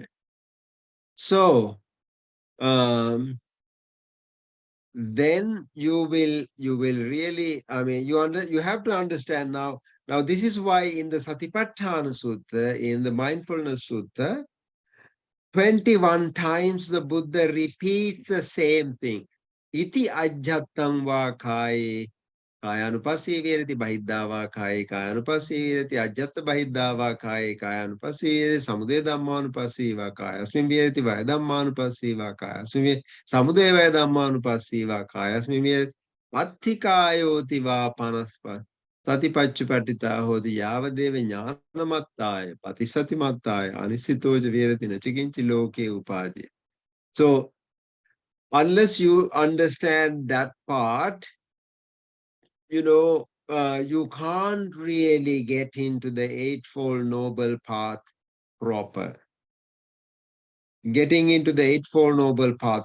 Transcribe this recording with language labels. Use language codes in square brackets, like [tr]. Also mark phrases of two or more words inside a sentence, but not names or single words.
[en] So then you will really, you have to understand now. Now this is why in the Satipatthana Sutta, in the Mindfulness Sutta, 21 times the Buddha repeats the same thing. [pi] Iti ajjattam va kai kayanupassi virati bahiddava kai kayanupassi virati ajjatta bahiddava kai kayanupassi virati samudaya dhammanupassi va kai asmin virati vaya dhammanupassi va kai asmin samudaya vaya dhammanupassi va kai asmin virati atthikayoti va panaspa Satipachupatita hodi yavadeva jnanamattaya patisatimattaya anisitoja virati nachikinchi loke upadi. [en] So unless you understand that part, you can't really get into the Eightfold Noble Path proper. Getting into the Eightfold Noble Path.